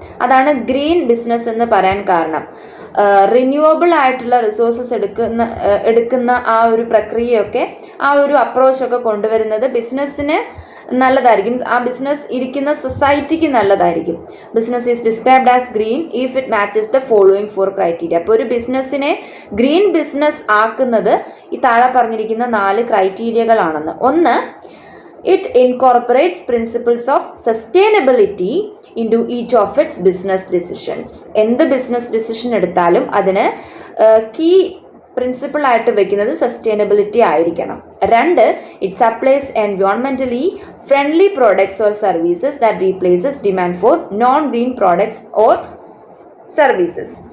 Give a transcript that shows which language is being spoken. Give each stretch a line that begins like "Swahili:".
Malayalam: അതാണ് green business എന്ന് പറയാൻ കാരണം. റിന്യൂവബിൾ ആയിട്ടുള്ള റിസോഴ്സസ് എടുക്കുന്ന ആ ഒരു പ്രക്രിയയൊക്കെ, ആ ഒരു അപ്രോച്ചൊക്കെ കൊണ്ടുവരുന്നത് ബിസിനസ്സിന് നല്ലതായിരിക്കും, ആ ബിസിനസ് ഇരിക്കുന്ന സൊസൈറ്റിക്ക് നല്ലതായിരിക്കും.
English: Business is described as green if it matches the following 4 criteria.
Malayalam: അപ്പോൾ ഒരു ബിസിനസ്സിനെ ഗ്രീൻ ബിസിനസ് ആക്കുന്നത് ഈ താഴെ പറഞ്ഞിരിക്കുന്ന 4 ക്രൈറ്റീരിയകളാണെന്ന്.
English: ഒന്ന്, it incorporates principles of sustainability into each of its business decisions.
Malayalam: എന്ത് ബിസിനസ് ഡിസിഷൻ എടുത്താലും അതിന് കീ പ്രിൻസിപ്പിൾ ആയിട്ട് വെക്കുന്നത് സസ്റ്റൈനബിലിറ്റി ആയിരിക്കണം.
English: 2, it supplies environmentally friendly products or services that replaces demand for non-green products or services.